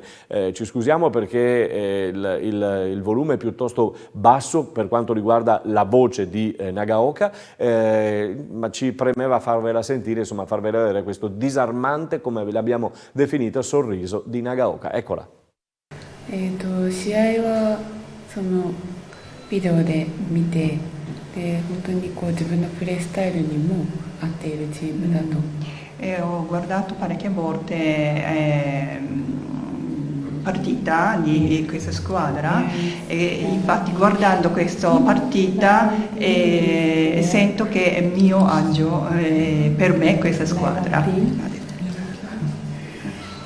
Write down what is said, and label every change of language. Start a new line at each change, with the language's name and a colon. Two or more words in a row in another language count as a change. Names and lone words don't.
Italian: Ci scusiamo perché il volume è piuttosto basso per quanto riguarda la voce di Nagaoka, ma ci premeva farvela sentire, insomma farvela vedere questo disarmante, come l'abbiamo definito, sorriso di Nagaoka. Eccola.
Japanese: 試合はそのビデオで見て、で本当にこう自分のプレースタイルにも合っているチームだと。
Italian: Ho guardato parecchie volte partita di questa squadra e infatti guardando questa partita sento che è mio agio per me questa squadra.